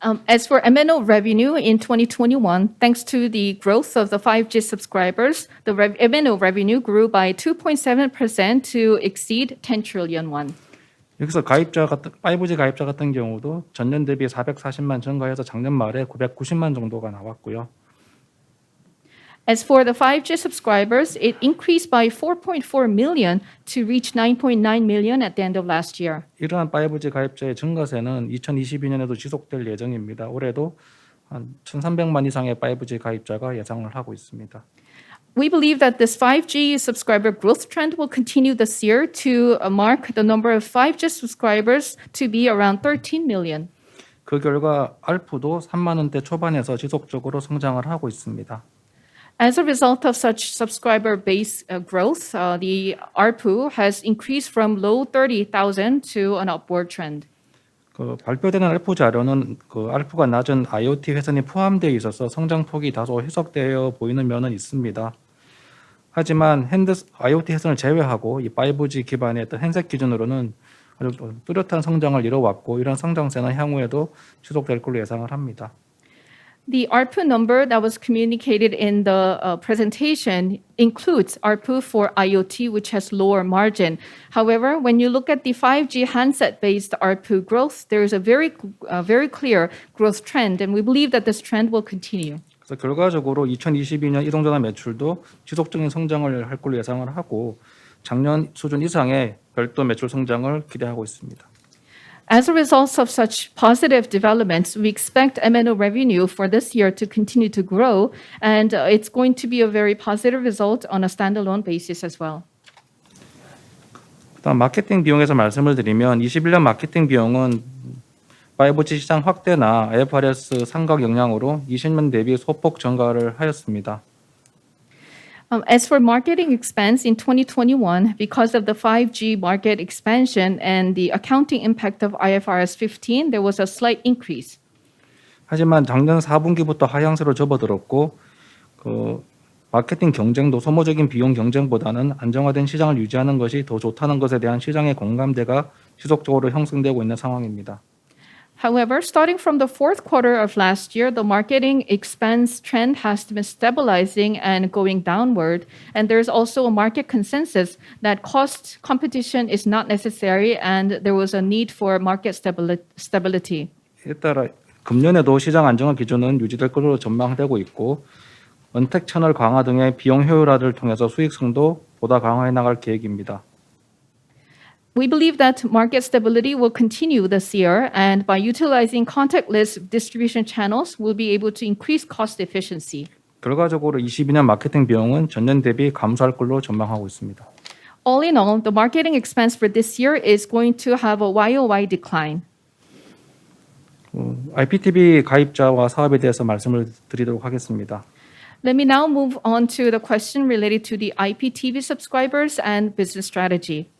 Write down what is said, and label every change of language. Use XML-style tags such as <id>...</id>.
<en>As for MNO revenue in 2021, thanks to the growth of the 5G subscribers, the MNO revenue grew by 2.7% to exceed 10 trillion won.</en> <ko>여기서 5G 가입자 같은 경우도 전년 대비 440만 증가해서 작년 말에 990만 정도가 나왔고요.</ko> <en>As for the 5G subscribers, it increased by 4.4 million to reach 9.9 million at the end of last year.</en> <ko>이러한 5G 가입자의 증가세는 2022년에도 지속될 예정입니다. 올해도 한 1,300만 이상의 5G 가입자가 예상을 하고 있습니다.</ko> <en>We believe that this 5G subscriber growth trend will continue this year to mark the number of 5G subscribers to be around 13 million.</en> <ko>그 결과 ARPU도 3만 원대 초반에서 지속적으로 성장을 하고 있습니다.</ko> <en>As a result of such subscriber base growth, the ARPU has increased from low 30,000 to an upward trend.</en> <ko>발표되는 ARPU 자료는 ARPU가 낮은 IoT 회선이 포함되어 있어서 성장폭이 다소 희석되어 보이는 면은 있습니다. 하지만 IoT 회선을 제외하고 이 5G 기반의 어떤 핸셋 기준으로는 아주 뚜렷한 성장을 이뤄왔고 이런 성장세는 향후에도 지속될 걸로 예상을 합니다.</ko> <en>The ARPU number that was communicated in the presentation includes ARPU for IoT, which has lower margin. However, when you look at the 5G handset-based ARPU growth, there is a very clear growth trend, and we believe that this trend will continue.</en> <ko>그래서 결과적으로 2022년 이동전화 매출도 지속적인 성장을 할 걸로 예상을 하고 작년 수준 이상의 별도 매출 성장을 기대하고 있습니다.</ko> <en>As a result of such positive developments, we expect MNO revenue for this year to continue to grow, and it's going to be a very positive result on a standalone basis as well.</en> <ko>그다음 마케팅 비용에서 말씀을 드리면 21년 마케팅 비용은 5G 시장 확대나 IFRS 상각 영향으로 20년 대비 소폭 증가를 하였습니다.</ko> <en>As for marketing expense in 2021, because of the 5G market expansion and the accounting impact of IFRS 15, there was a slight increase.</en> <ko>하지만 작년 4분기부터 하향세로 접어들었고 마케팅 경쟁도 소모적인 비용 경쟁보다는 안정화된 시장을 유지하는 것이 더 좋다는 것에 대한 시장의 공감대가 지속적으로 형성되고 있는 상황입니다.</ko> <en>However, starting from the fourth quarter of last year, the marketing expense trend has been stabilizing and going downward. And there's also a market consensus that cost competition is not necessary and there was a need for market stability.</en> <ko>이에 따라 금년에도 시장 안정화 기준은 유지될 것으로 전망되고 있고 언택 채널 강화 등의 비용 효율화를 통해서 수익성도 보다 강화해 나갈 계획입니다.</ko> <en>We believe that market stability will continue this year, and by utilizing contactless distribution channels, we'll be able to increase cost efficiency.</en> <ko>결과적으로 22년 마케팅 비용은 전년 대비 감소할 걸로 전망하고 있습니다.</ko> <en>All in all, the marketing expense for this year is going to have a YOY decline.</en> <ko>IPTV 가입자와 사업에 대해서 말씀을 드리도록 하겠습니다.</ko> <en>Let me now move on to the question related to the IPTV subscribers and business strategy.</en>